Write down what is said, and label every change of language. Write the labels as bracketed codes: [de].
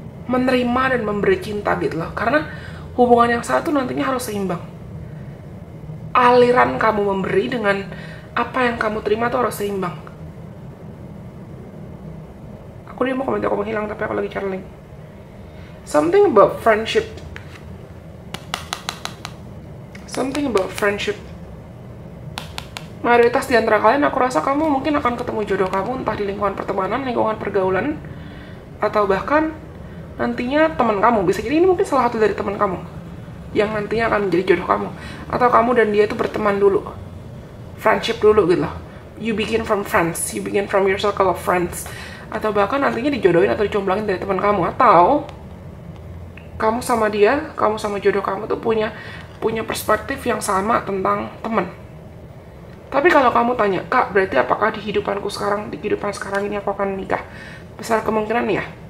[id] menerima dan memberi cinta gitu loh. Karena hubungan yang satu nantinya harus seimbang. Aliran kamu memberi dengan apa yang kamu terima tuh harus seimbang. Aku dia mau komentar aku menghilang tapi aku lagi cari link. [en] Something about friendship. Something about friendship. [id] Mayoritas di antara kalian aku rasa kamu mungkin akan ketemu jodoh kamu entah di lingkungan pertemanan, lingkungan pergaulan, atau bahkan nantinya teman kamu. Bisa jadi ini mungkin salah satu dari teman kamu yang nantinya akan menjadi jodoh kamu. Atau kamu dan dia itu berteman dulu, friendship dulu gitu loh. [en] You begin from friends, you begin from your circle of friends. [id] Atau bahkan nantinya dijodohin atau dicomblangin dari teman kamu. Atau kamu sama dia, kamu sama jodoh kamu tuh punya perspektif yang sama tentang teman. Tapi kalau kamu tanya, Kak, berarti apakah di kehidupan sekarang ini aku akan nikah? Besar kemungkinan ya.